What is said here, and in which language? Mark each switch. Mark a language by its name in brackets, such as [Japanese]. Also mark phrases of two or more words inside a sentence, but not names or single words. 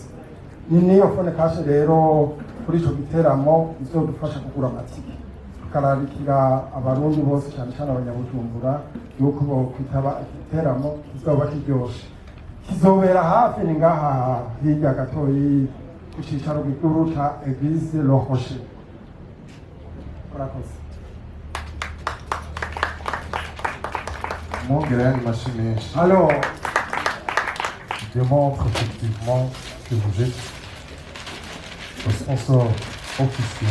[Rundi] Niyo phone cash rero kuri ico giteramo izodufasha kugura amatike, tukararikira abarundi bose cyane cyane abanyabujumbura yuko bo kwitaba igiteramo kizoba kiryoshe. Kizobera hafi ni ngaha hirya gatoyi ku cicaro gikuru ca Eglise Le Rocher. Murakoze. [French] Alors, démontre effectivement que vous êtes le sponsor officiel.